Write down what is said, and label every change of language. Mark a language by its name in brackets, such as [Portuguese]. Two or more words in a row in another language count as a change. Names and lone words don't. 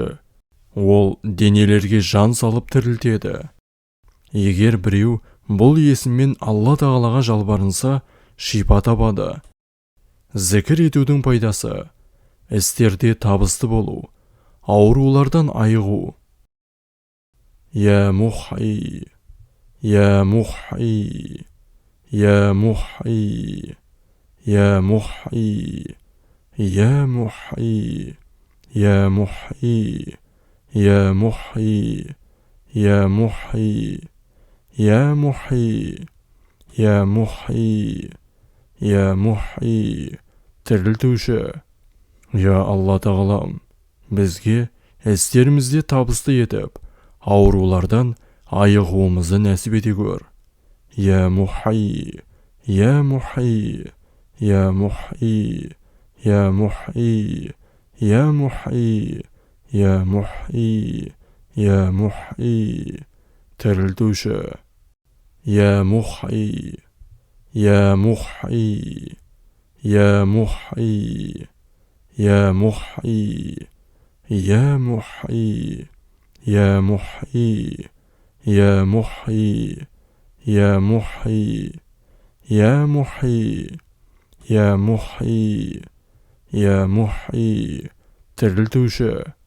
[Kazakh] Ол денелерге жан салып тірілтеді. Егер біреу бұл есіммен Алла Тағалаға жалбарынса, шипа табады. Зікір етудің пайдасы: істерде табысты болу, аурулардан айығу. [Arabic] يا محيي، يا محيي، يا محيي، يا محيي، يا محيي، يا محيي، يا محيي، يا محيي، يا محيي، يا محيي، يا محيي, тірілтуші. [Kazakh] Я Алла Тағалам, бізге істерімізде табысты етіп, аурулардан айығуымызды нәсіп ете көр. [Arabic] يا محيي، يا محيي، يا محيي، يا محيي، يا محيي، يا محيي، يا محيي, тірілтуші. يا محيي، يا محيي، يا محيي، يا محيي، يا محيي، يا محيي، يا محيي، يا محيي، يا محيي، يا محيي، يا محيي, тірілтуші.